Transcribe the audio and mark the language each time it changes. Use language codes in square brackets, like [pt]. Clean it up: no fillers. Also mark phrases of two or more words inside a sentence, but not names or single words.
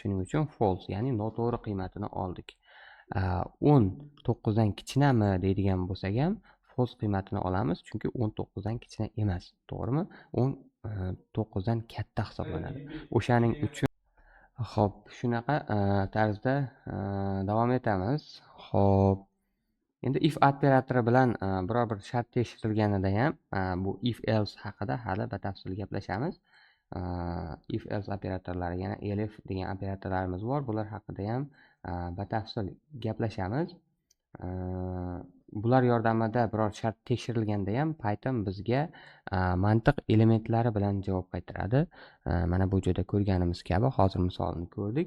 [uz] Shuning uchun false, ya'ni noto'g'ri qiymatini oldik. 10 9 dan kichkinami deydigan bo'lsak ham false qiymatini olamiz, chunki 19 dan kichkina emas, to'g'rimi? 10 9 dan katta hisoblanadi. O'shaning uchun xo'p, shunaqa tarzda davom etamiz. Xo'p. Endi if operatori bilan biror bir shart tekshirilganida ham bu [en] if else [uz] haqida hali batafsil gaplashamiz. [en] if else [uz] operatorlari, yana elif degan operatorlarimiz bor. Bular haqida ham batafsil gaplashamiz. Bular yordamida biror shart tekshirilganda ham Python bizga mantiq elementlari bilan javob qaytaradi. Mana bu joyda ko'rganimiz kabi hozir misolini ko'rdik.